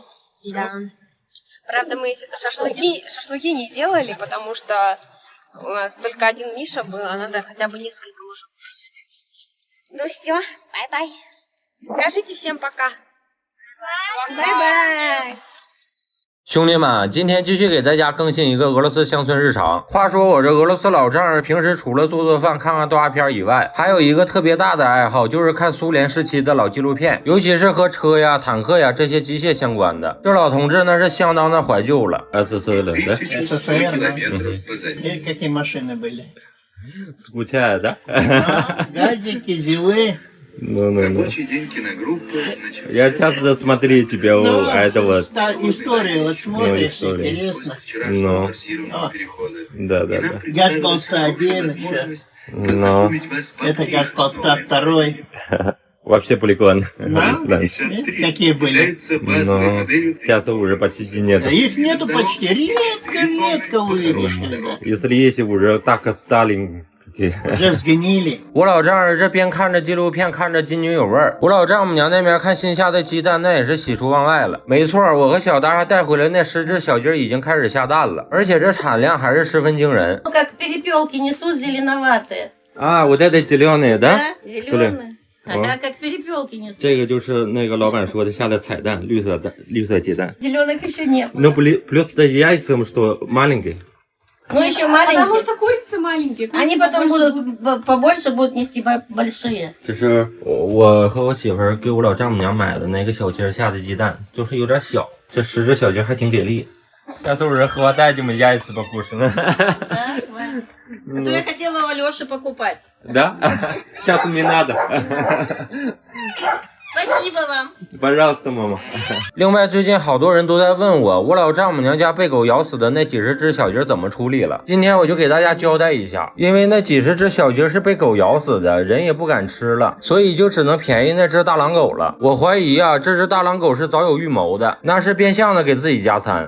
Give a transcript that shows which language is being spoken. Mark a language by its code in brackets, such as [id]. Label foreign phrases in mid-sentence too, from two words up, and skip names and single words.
[ru] Да. Правда, мы шашлыки не делали, потому что у нас только один Миша был, а надо хотя бы несколько мужиков. Ну все, бай-бай. Скажите всем пока. Бай-бай. [zh] 兄弟们，今天继续给大家更新一个俄罗斯乡村日常。话说我这俄罗斯老丈人平时除了做饭、看看动画片以外，还有一个特别大的爱好，就是看苏联时期的老纪录片，尤其是和车呀、坦克呀这些机械相关的。这老同志那是相当的怀旧了。 [ru] СССР, да? СССР, да? Какие машины были? Скучаю, да? Газики, зилы. Ну. Я часто смотрю тебя у этого. Историю вот смотришь, история. интересно. Ну, да. Газпол 101 еще. Ну, Это Газпол 102. вообще прикольно. Да? Какие были? Ну, сейчас уже почти Да нету. их нету почти. Редко увидишь когда. Если есть, уже так Сталин. Уже сгнили. [zh] 我老丈人这边看着纪录片，看着津津有味儿。我老丈母娘那边看新下的鸡蛋，那也是喜出望外了。没错，我和小达还带回来那10只小鸡已经开始下蛋了，而且这产量还是十分惊人。 [ru] Ну, как перепелки несут зеленоватые. А, вот это зеленые, да? Зеленые. Ага, как перепелки несут. [zh] 这个就是那个老板说的下的彩蛋，绿色鸡蛋。 [ru] Зеленых еще не было. Ну, плюс даже яйца, что маленькие. Ну, еще Потому маленькие. что курицы маленькие. Они потом будут побольше будут нести большие. [zh] 这是我和我媳妇儿给我老丈母娘买的那个小鸡下的鸡蛋，就是有点小。这10只小鸡还挺给力。 [ru] 下次 уже хватать ему яйца покушать. Да? А то я хотела у Алёши покупать. Да? Сейчас не надо. Спасибо вам. Пожалуйста, мама. [zh] 另外，最近好多人都在问我老丈母娘家被狗咬死的那几十只小鸡怎么处理了。今天我就给大家交代一下，因为那几十只小鸡是被狗咬死的，人也不敢吃了，所以就只能便宜那只大狼狗了。我怀疑啊，这只大狼狗是早有预谋的，那是变相的给自己加餐。